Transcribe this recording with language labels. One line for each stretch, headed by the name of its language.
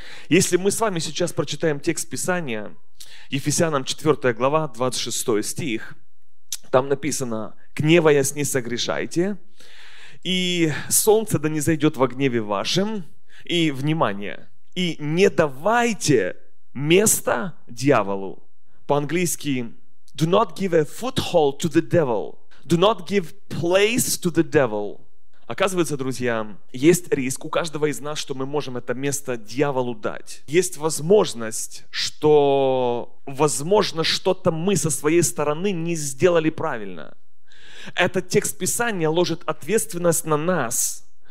Russian: Если мы с вами сейчас прочитаем текст Писания, Ефесянам 4 глава, 26 стих, там написано: «Гневаясь, не согрешайте, и солнце да не зайдет во гневе вашем, и, внимание, и не давайте места дьяволу». По-английски:
English: «Do not give a foothold to the devil. Do not give place to the devil».
Russian: Оказывается, друзья, есть риск у каждого из нас, что мы можем это место дьяволу дать. Есть возможность, что, возможно, что-то мы со своей стороны не сделали правильно. Этот текст Писания ложит ответственность на нас.